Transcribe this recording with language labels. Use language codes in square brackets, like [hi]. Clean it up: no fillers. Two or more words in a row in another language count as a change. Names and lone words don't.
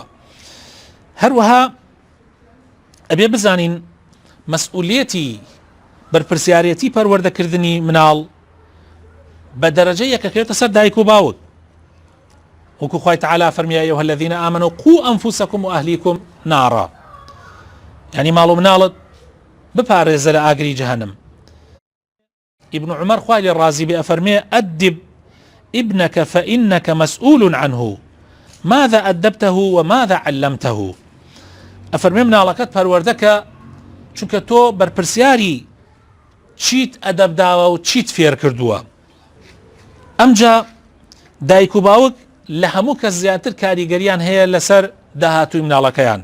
[ckb] هەروەها ئەبێ بزانین مەسئولیەتی بەرپرسیارەتی پەروەردەکردنی مناڵ بە دەرەجە یەکەکرێتە سەر دایک و باوک، وەکو خوای تەعالا فەرمی [ar] یا ئەیها الذین ئامنوا قوا ئەنفوسەکم وئەهلیکم نارا، [ckb] یعنی ماڵ و مناڵت بپارێزە لە ئاگری جەهەنەم. [ar] ابن عمر [ckb] خوای لێ ڕازی بێ ئەفەرمێ [ar] ئەدب ابنك فإنك مسؤول عنه ماذا أدبته وماذا علمته. [ckb] ئەفەرمێ مناڵەکەت پەروەردەکە چونکە تۆ بەرپرسیاری چیت ئەدەبداوە و چیت فێر کردووە. ئەمجا دایک و باوک لە هەموو کەس زیاتر کاریگەریان هەیە لەسەر داهاتووی مناڵەکەیان.